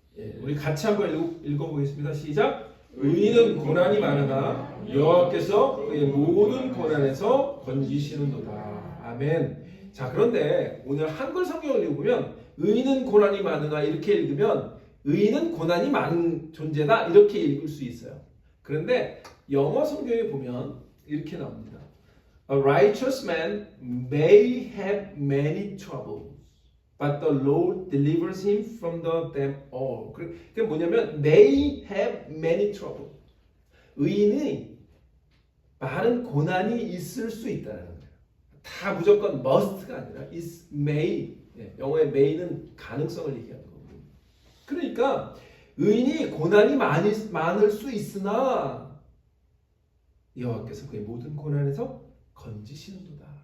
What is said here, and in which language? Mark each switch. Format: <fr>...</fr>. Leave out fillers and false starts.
<ko>예, 우리 같이 한번 읽어보겠습니다. 시작. 의인은 고난이 많으나 여호와께서 그의 모든 고난에서 건지시는도다. 아멘. 자, 그런데 오늘 한글 성경을 읽으면 의인은 고난이 많으나 이렇게 읽으면 의인은 고난이 많은 존재다 이렇게 읽을 수 있어요. 그런데 영어 성경에 보면 이렇게 나옵니다.</ko> <en>A righteous man may have many troubles, but the Lord delivers him from them all.</en> <ko>그게 뭐냐면</ko> <en>may have many troubles.</en> <ko>의인이 많은 고난이 있을 수 있다는 거예요. 다 무조건 must가 아니라 is may. 영어의 may는 가능성을 얘기하는 거고. 그러니까 의인이 고난이 많을 수 있으나 여호와께서 그의 모든 고난에서 건지시는도다.</ko>